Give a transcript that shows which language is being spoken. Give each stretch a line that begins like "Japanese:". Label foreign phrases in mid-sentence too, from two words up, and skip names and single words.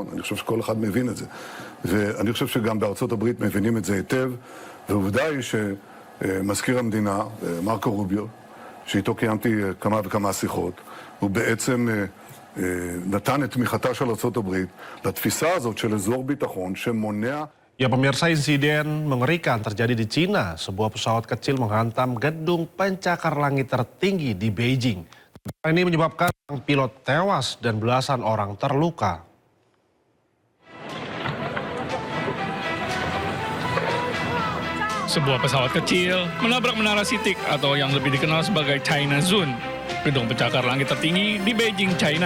Hebrew: אני חושב שכל אחד מבין את זה. ואני חושב שגם בארצות הברית מבינים את זה היטב, ועובדה היא שמזכיר המדינה, מרקו רוביו, שאיתו קיימתי כמה וכמה שיחות, הוא בעצם נתן את תמיכתה של ארצות הברית לתפיסה הזאת של אזור ביטחון שמונע...
Indonesian: Ya pemirsa, insiden mengerikan terjadi di Cina. Sebuah pesawat kecil menghantam gedung pencakar langit tertinggi di Beijing. Ini menyebabkan pilot tewas dan belasan orang terluka. Sebuah pesawat kecil menabrak menara Sitik atau yang lebih dikenal sebagai China Zone, gedung pencakar langit tertinggi di Beijing, China.